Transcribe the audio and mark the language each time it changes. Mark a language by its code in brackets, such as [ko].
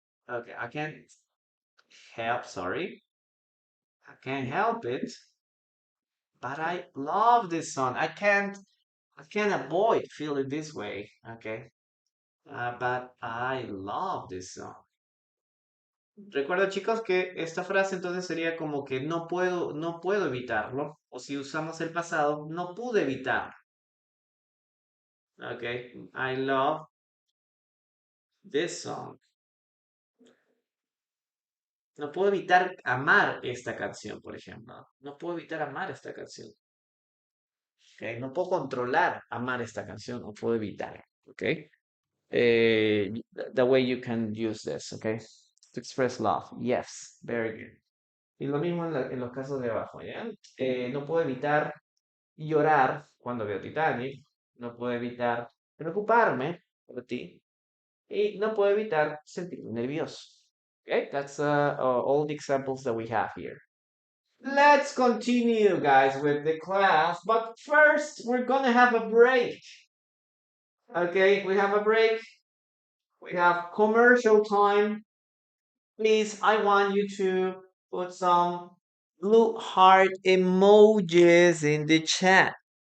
[en] Okay, I can't help. Sorry, I can't help it, but I love this song. I can't avoid feeling this way. Okay, but I love this song. [es] Recuerda, chicos, que esta frase entonces sería como que no puedo evitarlo. O si usamos el pasado, no pude evitar. [en] Okay, I love this song. [es] No puedo evitar amar esta canción, por ejemplo. No puedo evitar amar esta canción. Okay, no puedo controlar amar esta canción, no puedo evitar. [en] Okay, the way you can use this. Okay, to express love. Yes, very good. [es] Y lo mismo en los casos de abajo, ¿ya? No puedo evitar llorar cuando veo Titanic. No puedo evitar preocuparme por ti. Y no puedo evitar sentirme nervioso. [en] Okay, that's all the examples that we have here. Let's continue, guys, with the class. But first, we're gonna have a break. Okay, we have a break. We have commercial time. Please, I want you to put some blue heart emojis in the chat.